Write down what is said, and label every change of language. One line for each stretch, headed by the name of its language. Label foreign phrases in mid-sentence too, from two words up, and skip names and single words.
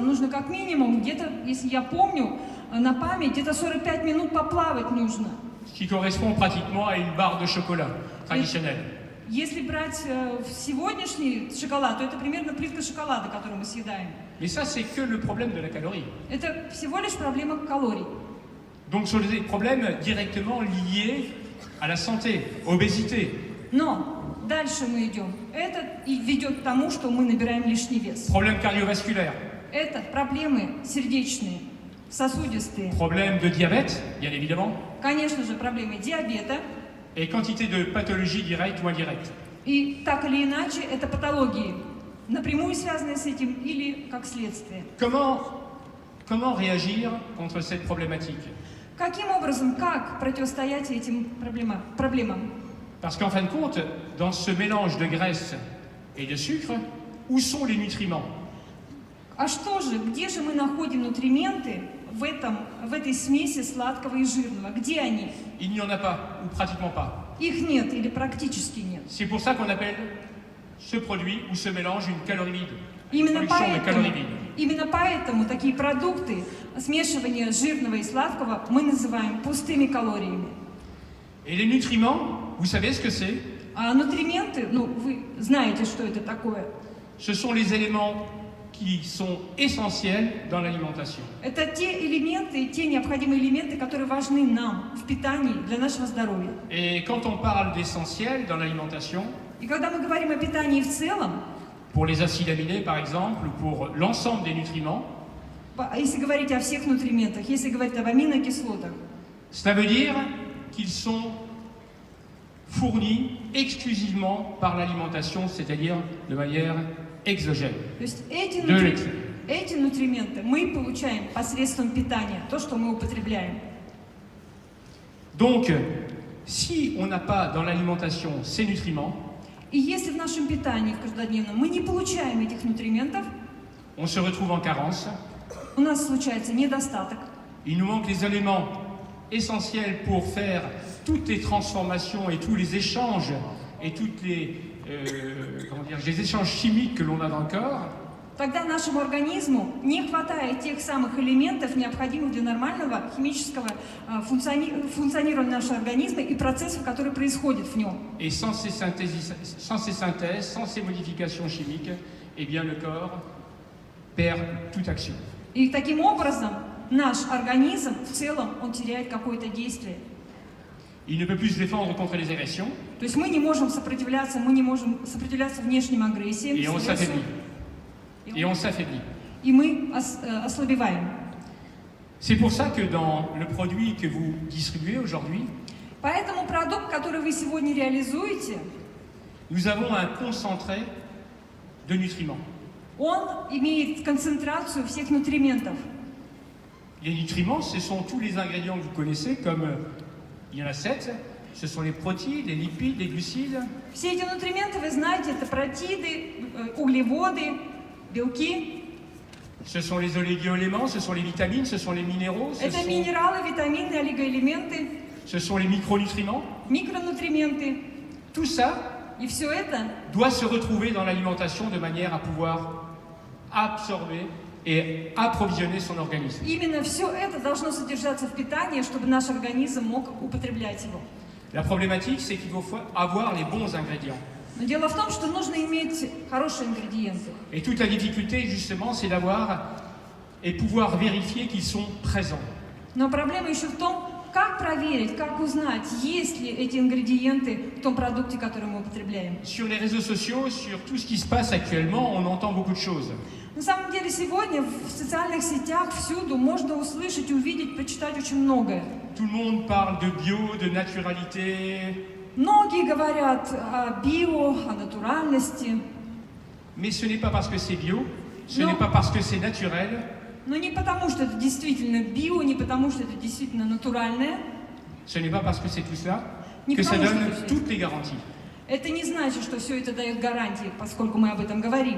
Russian: Нужно как минимум, где-то, если я помню, на память, где-то 45 минут поплавать нужно.
French: Ce qui correspond pratiquement à une barre de chocolat traditionnelle.
Russian: Если брать сегодняшний шоколад, то это примерно плитка шоколада, которую мы съедаем.
French: Mais ça, c'est que le problème de la calorie.
Russian: Это всего лишь проблема калорий.
French: Donc, ce sont des problèmes directement liés à la santé, obésité.
Russian: Но дальше мы идем. Это и ведет к тому, что мы набираем лишний вес.
French: Problèmes cardiovasculaires.
Russian: Это проблемы сердечные, сосудистые.
French: Problèmes de diabète, bien évidemment.
Russian: Конечно же, проблемы диабета.
French: Et quantité de pathologies directes ou indirectes.
Russian: И так или иначе, это патологии, напрямую связанные с этим или как следствие.
French: Comment réagir contre cette problématique?
Russian: Каким образом, как противостоять этим проблемам?
French: Parce qu'en fin de compte, dans ce mélange de graisse et de sucre, où sont les nutriments?
Russian: А что же, где же мы находим нутрименты в этой смеси сладкого и жирного? Где они?
French: Il n'y en a pas, ou pratiquement pas.
Russian: Их нет или практически нет.
French: C'est pour ça qu'on appelle ce produit ou ce mélange une calorie vide.
Russian: Именно поэтому такие продукты, смешивание жирного и сладкого, мы называем пустыми калориями.
French: Et les nutriments, vous savez ce que c'est?
Russian: А нутрименты, вы знаете, что это такое.
French: Ce sont les éléments qui sont essentiels dans l'alimentation.
Russian: Это те элементы, те необходимые элементы, которые важны нам в питании для нашего здоровья.
French: Et quand on parle d'essentiel dans l'alimentation,
Russian: И когда мы говорим о питании в целом,
French: pour les acides aminés par exemple, ou pour l'ensemble des nutriments,
Russian: если говорить о всех нутриентах, если говорить об аминокислотах,
French: cela veut dire qu'ils sont fournis exclusivement par l'alimentation, c'est-à-dire de manière exogène.
Russian: То есть эти нутрименты мы получаем посредством питания, то, что мы употребляем.
French: Donc, si on n'a pas dans l'alimentation ces nutriments,
Russian: и если в нашем питании, в каждодневном, мы не получаем этих нутриентов,
French: on se retrouve en carence.
Russian: У нас случается недостаток.
French: Il nous manque les éléments essentiels pour faire toutes les transformations et tous les échanges et toutes les échanges chimiques que l'on a dans le corps.
Russian: Тогда нашему организму не хватает тех самых элементов, необходимых для нормального химического функционирования нашего организма и процессов, которые происходят в нем.
French: Et sans ces synthèses, sans ces modifications chimiques, eh bien le corps perd toute action.
Russian: И таким образом наш организм в целом он теряет какое-то действие.
French: Il ne peut plus se défendre contre les agressions.
Russian: То есть мы не можем сопротивляться внешним агрессиям,
French: et on s'affaiblit. Et on s'affaiblit.
Russian: И мы ослабеваем.
French: C'est pour ça que dans le produit que vous distribuez aujourd'hui,
Russian: поэтому продукт, который вы сегодня реализуете,
French: nous avons un concentré de nutriments.
Russian: Он имеет концентрацию всех нутриентов.
French: Les nutriments, ce sont tous les ingrédients que vous connaissez, comme il y en a 7. Ce sont les protéines, les lipides, les glucides.
Russian: Все эти нутрименты, вы знаете, это протеины, углеводы, белки.
French: Ce sont les oligo-éléments, ce sont les vitamines, ce sont les minéraux.
Russian: Это минералы, витамины, олигоэлементы.
French: Ce sont les micronutriments.
Russian: Микронутрименты.
French: Tout ça
Russian: И все это
French: doit se retrouver dans l'alimentation de manière à pouvoir absorber et approvisionner son organisme.
Russian: Именно все это должно содержаться в питании, чтобы наш организм мог употреблять его.
French: La problématique, c'est qu'il faut avoir les bons ingrédients.
Russian: Но дело в том, что нужно иметь хорошие ингредиенты.
French: Et toute la difficulté, justement, c'est d'avoir et pouvoir vérifier qu'ils sont présents.
Russian: Но проблема еще в том, как проверить, как узнать, есть ли эти ингредиенты в том продукте, который мы употребляем.
French: Sur les réseaux sociaux, sur tout ce qui se passe actuellement, on entend beaucoup de choses.
Russian: На самом деле сегодня в социальных сетях всюду можно услышать, увидеть, прочитать очень многое.
French: Tout le monde parle de bio, de naturalité.
Russian: Многие говорят о био, о натуральности.
French: Mais ce n'est pas parce que c'est bio, ce n'est pas parce que c'est naturel
Russian: Но не потому, что это действительно био, не потому, что это действительно натуральное.
French: Ce n'est pas parce que c'est tout cela
Russian: Не
French: que ça
Russian: потому,
French: donne
Russian: что это всё.
French: toutes les garanties.
Russian: Это не значит, что все это дает гарантии, поскольку мы об этом говорим.